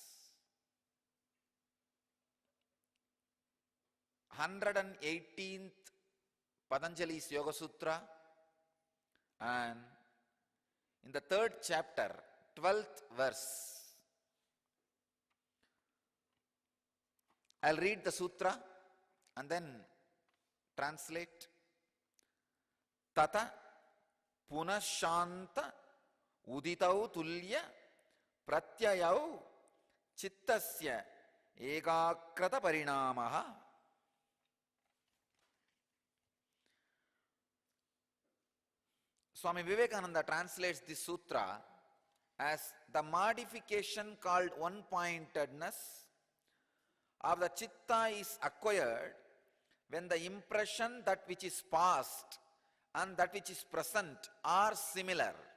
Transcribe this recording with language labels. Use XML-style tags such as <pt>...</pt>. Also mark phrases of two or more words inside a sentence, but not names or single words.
<en>118th Patanjali's Yoga Sutra, and in the 3rd chapter, 12th verse. I'll read the sutra and then translate.</en> <sa>Tata punashanta uditau tulya pratyayau chittasya ekakrata parinamaha.</sa> <en>Swami Vivekananda translates this sutra as the modification called one-pointedness of the chitta is acquired when the impression that which is past and that which is present are similar.</en>